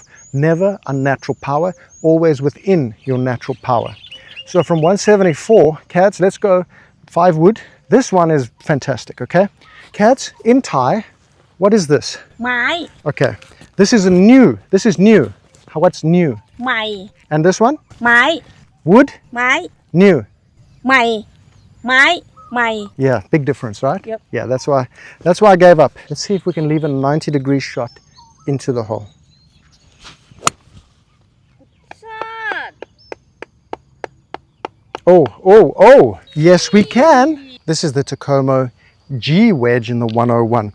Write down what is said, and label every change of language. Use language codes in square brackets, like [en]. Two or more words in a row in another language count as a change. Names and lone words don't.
[en] Never unnatural power, always within your natural power. So from 174, Cats, let's go 5 wood. This one is fantastic, okay? Cats, in Thai, what is this? Mai. Okay, this is new. This is new. What's new? Mai. And this one? Mai. Wood? Mai. New. Mai. Mai. Mai. Yeah, big difference, right? Yep. Yeah, that's why I gave up. Let's see if we can leave a 90-degree shot into the hole. Oh, yes we can. This is the Tacoma G wedge in the 101.